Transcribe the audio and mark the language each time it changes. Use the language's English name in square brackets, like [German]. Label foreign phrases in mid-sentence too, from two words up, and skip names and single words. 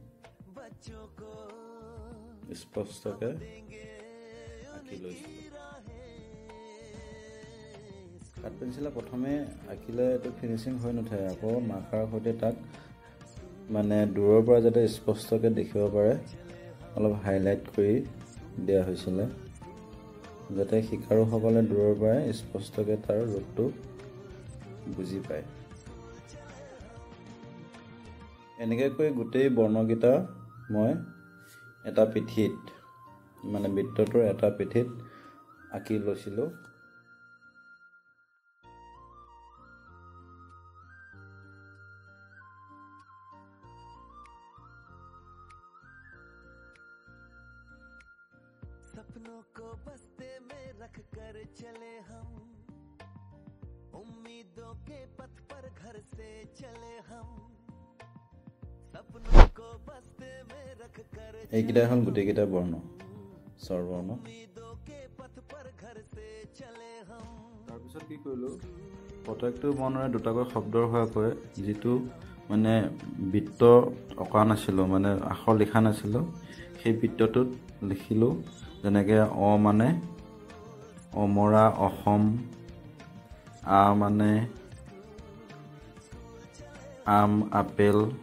[Assamese] স্পষ্টকৈ আঁকি লৈছিলোঁ কাট পেন্সিলে প্ৰথমে আঁকিলে এইটো ফিনিচিং হৈ নুঠে আকৌ মাৰ্কাৰ সৈতে তাক মানে দূৰৰ পৰা যাতে স্পষ্টকৈ দেখিব পাৰে অলপ হাইলাইট কৰি দিয়া হৈছিলে যাতে শিকাৰুসকলে দূৰৰ পৰাই স্পষ্টকৈ তাৰ ৰূপটো বুজি পায় এনেকৈ কৰি গোটেই বৰ্ণকেইটা মই এটা পিঠিত মানে বৃত্তটোৰ এটা পিঠিত আঁকি লৈছিলোঁ [Hindi] सपनों को बस्ते में रख कर चले हम उम्मीदों के पथ पर घर से चले हम सपनों को बस्ते में रख कर [Assamese] এইকেইটা হ'ল গোটেইকেইটা বৰ্ণ স্বৰবৰ্ণ [Hindi] उम्मीदों के पथ पर घर से चले हम [Assamese] তাৰপিছত কি কৰিলোঁ প্ৰত্যেকটো বৰ্ণৰে দুটাকৈ শব্দৰ হোৱাকৈ যিটো মানে বৃত্ত অঁকা নাছিলোঁ মানে আখৰ লিখা নাছিলোঁ সেই বৃত্তটোত লিখিলোঁ যেনেকৈ অ মানে অমৰা অসম আ মানে আম আপেল